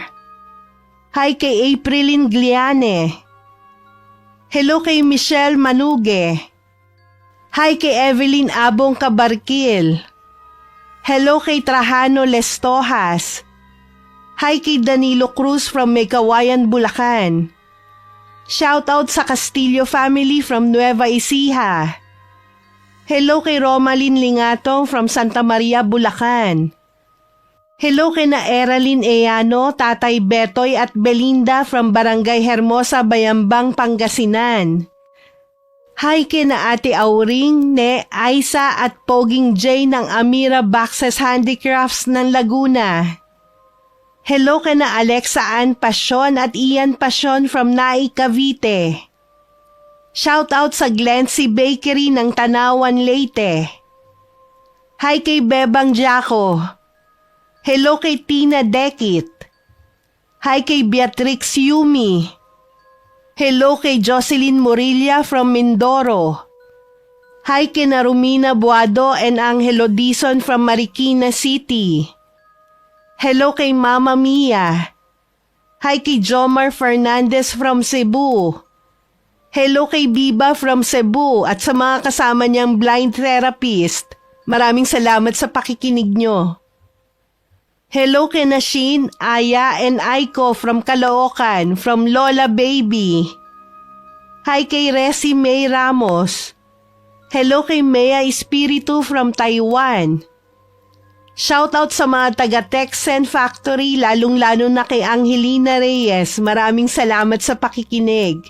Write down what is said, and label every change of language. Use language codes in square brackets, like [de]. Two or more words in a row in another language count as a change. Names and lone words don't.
[tl] Hi kay Aprilin Gliane. Hello kay Michelle Manuge. Hi kay Evelyn Abong Kabarkil. Hello kay Trajano Lestojas. Hi kay Danilo Cruz from Megawayan, Bulacan. Shout out sa Castillo family from Nueva Ecija. Hello kay Romalyn Lingatong from Santa Maria, Bulacan. Hello kay na Eralyn Eano, Tatay Betoy at Belinda from Barangay Hermosa, Bayambang, Pangasinan. Hi kay na Ate Auring, Ne, Aisa at Poging J ng Amira Boxes Handicrafts ng Laguna. Hello kay na Alexa Ann Pasyon at Ian Pasyon from Nai, Cavite. Shout out sa Glency Bakery ng Tanawan, Leyte. Hi kay Bebang Jaco. Hello kay Tina Dekit. Hi kay Beatrix Yumi. Hello kay Jocelyn Morilla from Mindoro. Hi kay na Romina Buado and Angelo Dizon from Marikina City. Hello kay Mama Mia. Hi kay Jomar Fernandez from Cebu. Hello kay Biba from Cebu at sa mga kasama niyang blind therapist. Maraming salamat sa pakikinig nyo. Hello kay Nashin, Aya and Aiko from Caloocan, from Lola Baby. Hi kay Resi May Ramos. Hello kay Mea Espiritu from Taiwan. Shoutout sa mga taga Texen Factory, lalong-lalo na kay Angelina Reyes. Maraming salamat sa pakikinig.